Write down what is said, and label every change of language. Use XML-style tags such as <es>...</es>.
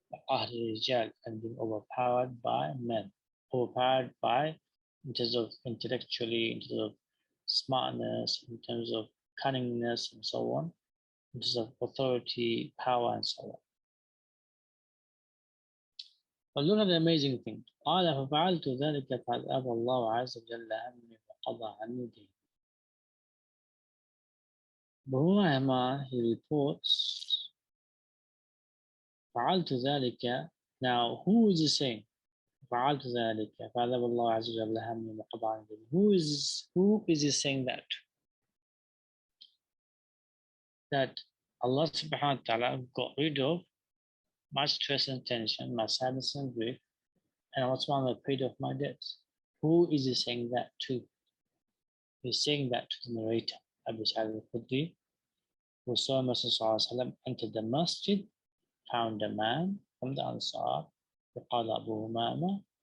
<en>And being overpowered by men, overpowered by, in terms of intellectually, in terms of smartness, in terms of cunningness, and so on, in terms of authority, power, and so on. But look at the amazing thing.</en> <ar>قال ففعلت ذلك فأذهب الله عز وجل همي وقضى عني ديني.</ar> <en>Bahuma, he reports, فعلت ذلك. Now, who is he saying?</en> <ar>فعلت ذلك فأذهب الله عز وجل همي وقضى عني ديني.</ar> <en>Who is he saying that? That Allah subhanahu wa ta'ala got rid of my stress and tension, my sadness and grief, and I was paid off my debts. Who is he saying that to? He's saying that to the narrator, Abu Sa'id al-Khudri, who saw Messenger enter the masjid, found a man from the Ansar, وقال أبو أمامة.</en>